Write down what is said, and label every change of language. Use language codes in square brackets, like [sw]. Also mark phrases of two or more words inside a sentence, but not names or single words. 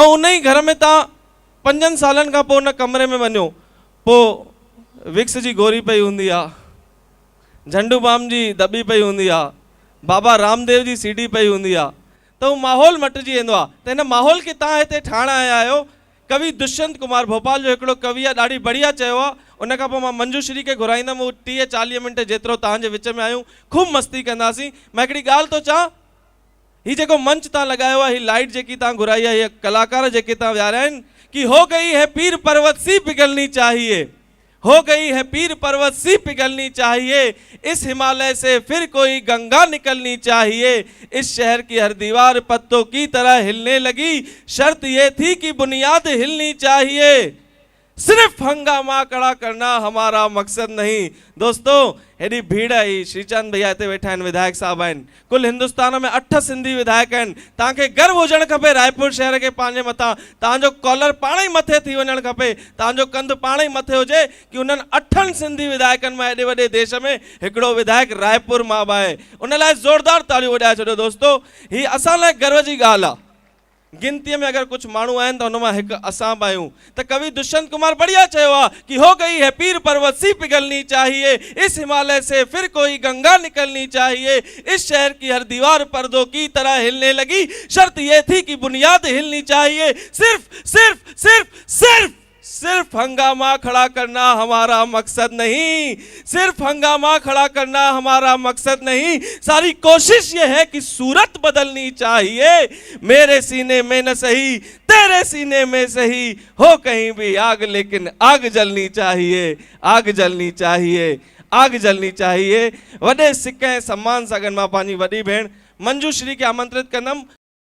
[sd] ऐं उन ई घर में तव्हां 5 सालनि खां पोइ उन कमरे में वञो, पोइ विक्स जी गोरी पई हूंदी आहे, झंडू बाम जी दॿी पई हूंदी आहे, बाबा रामदेव जी सीडी पई हूंदी आहे, त उहो माहौल मटिजी वेंदो आहे। त हिन माहौल खे तव्हां हिते ठाहिण आया आहियो। कवि दुष्यंत कुमार भोपाल जो हिकिड़ो कवि आहे, ॾाढी बढ़िया चयो आहे। उन खां पोइ मां मंजूश्री खे घुराईंदमि, उहो 30-40 मिंट जेतिरो तव्हांजे विच में आहियूं ख़ूब मस्ती कंदासीं। मां हिकिड़ी ॻाल्हि थो चवां, हीउ जेको मंच तव्हां लॻायो आहे, हीअ लाइट जेकी तव्हां घुराई आहे, हीअ कलाकार जेके तव्हां विहारिया आहिनि, [hi] कि हो गई है पीर पर्वत सी पिघलनी चाहिए, हो गई है पीर पर्वत सी पिघलनी चाहिए, इस हिमालय से फिर कोई गंगा निकलनी चाहिए, इस शहर की हर दीवार पत्तों की तरह हिलने लगी, शर्त ये थी कि बुनियाद हिलनी चाहिए, सिर्फ हंगामा खड़ा करना हमारा मकसद नहीं। [sd] दोस्तों हेॾी भीड़ आई, श्रीचंद भैया हिते वेठा आहिनि, विधायक साहब आहिनि, कुल हिंदुस्तान में 8 सिंधी विधायक आहिनि। तव्हांखे गर्व हुजणु खपे रायपुर शहर खे पंहिंजे मथां, तव्हांजो कॉलर पाण ई मथे थी वञणु खपे, तव्हांजो कंधु पाण ई मथे हुजे कि उन्हनि 8 सिंधी विधायकनि मां हेॾे वॾे देश में हिकिड़ो विधायक रायपुर मां बि आहे। उन लाइ ज़ोरदार तालियूं वॼाए छॾियो। दोस्तों हीअ असां लाइ गर्व जी ॻाल्हि आहे। गिनतीअ में अगर कुछ माण्हू आहिनि त हुन मां हिकु असां बि आहियूं। त कवि दुष्यंत कुमार बढ़िया चयो आहे [hi] कि हो गई है पीर पर्वत सी पिघलनी चाहिए, इस हिमालय से फिर कोई गंगा निकलनी चाहिए, इस शहर की हर दीवार पर्दों की तरह हिलने लगी, शर्त ये थी कि बुनियाद हिलनी चाहिए, सिर्फ सिर्फ सिर्फ सिर्फ सिर्फ हंगामा खड़ा करना हमारा मकसद नहीं, सिर्फ हंगामा खड़ा करना हमारा मकसद नहीं, सारी कोशिश ये है कि सूरत बदलनी चाहिए, मेरे सीने में न सही तेरे सीने में सही, हो कहीं भी आग लेकिन आग जलनी चाहिए, आग जलनी चाहिए, आग जलनी चाहिए। [sd] वॾे सिक ऐं सम्मान सां गॾु मां पंहिंजी वॾी भेण मंजूश्री खे आमंत्रित कंदमि।